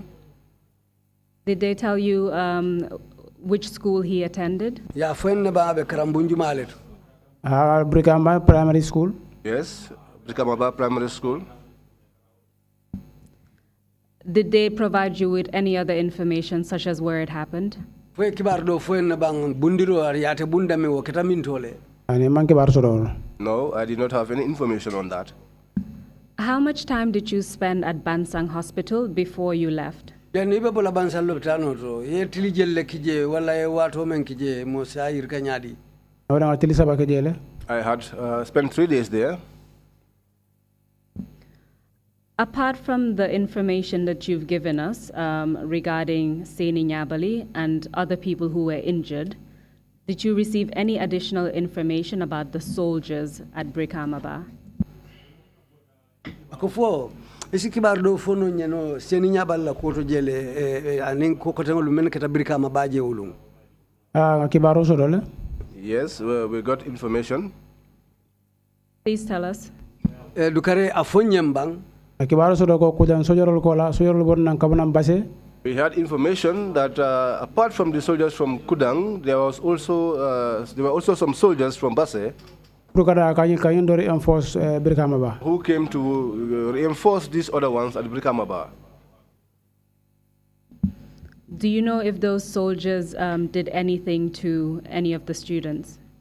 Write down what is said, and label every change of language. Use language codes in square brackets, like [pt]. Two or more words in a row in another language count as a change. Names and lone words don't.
[en] Did they tell you which school he attended? Brikama Primary School. Yes, Brikamaba Primary School. Did they provide you with any other information, such as where it happened? [man] Fue kibar do fue na bang bundiro ariate bunda me wo ketamin tole. Ani man kibar soto. [en] No, I did not have any information on that. How much time did you spend at Bansang Hospital before you left? [man] Yani ibe bola Bansang lopitano to ye tili jelle kije wala ye wato men kije mo sayir kanyadi. Awda tili saba ke jele. [en] I had spent 3 days there. Apart from the information that you've given us regarding Seni Nyabali and other people who were injured, did you receive any additional information about the soldiers at Brikamaba? [man] Akofo isi kibar do fono nyeno Seni Nyabali la koto jele anin ko kotengol men keta Brikama baje ulung. Kibaro soto le. [en] Yes, we got information. Please tell us. [man] Dukare afonyembang. Kibaro soto ko kujan sojarol ko la sojarol bon nan kabunam base. [en] We had information that apart from the soldiers from Kudang, there were also some soldiers from Basse who came to reinforce these other ones at Brikamaba. Do you know if those soldiers did anything to any of the students?